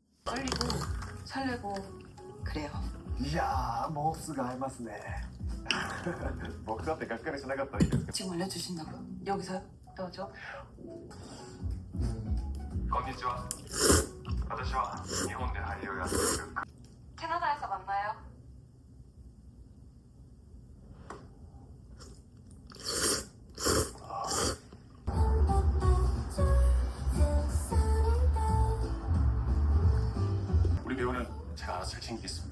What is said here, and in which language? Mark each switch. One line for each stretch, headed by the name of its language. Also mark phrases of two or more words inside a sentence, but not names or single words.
Korean: 떨리고 설레고 그래요.
Japanese: いやーもうすぐ会えますね僕だってがっかりしなかったらいいですけど
Korean: 지금 알려주신다고요? 여기서요? 떠죠?
Japanese: こんにちは。私は日本で俳優をやっている
Korean: 캐나다에서 만나요. 우리 배우는 제가 알아서 잘 챙기겠습니다.